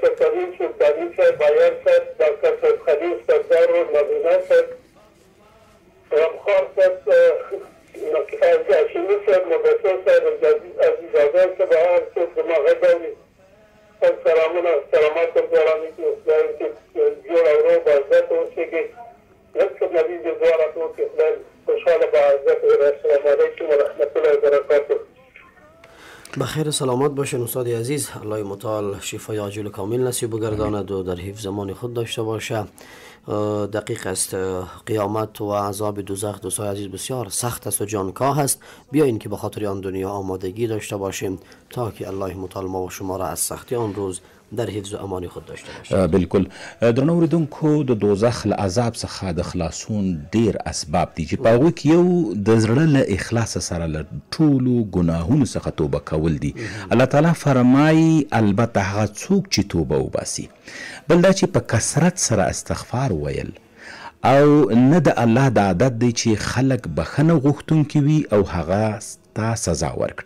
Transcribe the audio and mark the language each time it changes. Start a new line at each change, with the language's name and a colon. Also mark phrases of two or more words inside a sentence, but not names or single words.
Pashto: کریم سلطاني صاحب بایار صاحب ډاکټر صاحب خلیل سردار نابینا صاحب رمخار صاحب هاشمي صاحب مبشر صاحب عزیز آزاد صاحب هر څوک زما غږ اوري سلامونه سلامات ورته خدای چې جوړ او روغ عزت اوسېږي لږ څه نبي دې دعا راته وکړي خدای خوشحاله به عزت
Arabic: السلام علیکم ورحمت الله وبرکاته.
Persian: بخیر سلامت باشین استاد عزیز. الله متعال شفای عاجل کامل نصیب بگرداند و در حفظ زمان خود داشته باشه. دقیق است قیامت و عذاب دوزخ دوستای عزیز بسیار سخت است و جانکاه است. بیاین که به خاطر آن دنیا آمادگی داشته باشیم تا که الله متعال ما و شما را از سختی آن روز در حفظ و امان خود داشته باشه.
Pashto: بالکل درنو اوریدونکو د دوزخ له عذاب څخه د خلاصون ډیر اسباب دي چې په هغوی کې یو د زړه له اخلاص سره له ټولو ګناهونو څخه توبه کول دي. الله تعالی فرمایي البته هغه څوک چې توبه وباسي بل دا چې په کثرت سره استغفار ویل او نه د الله د عادت دی چې خلک بخنه غوښتونکي وي او هغه تا سزا ورکړي.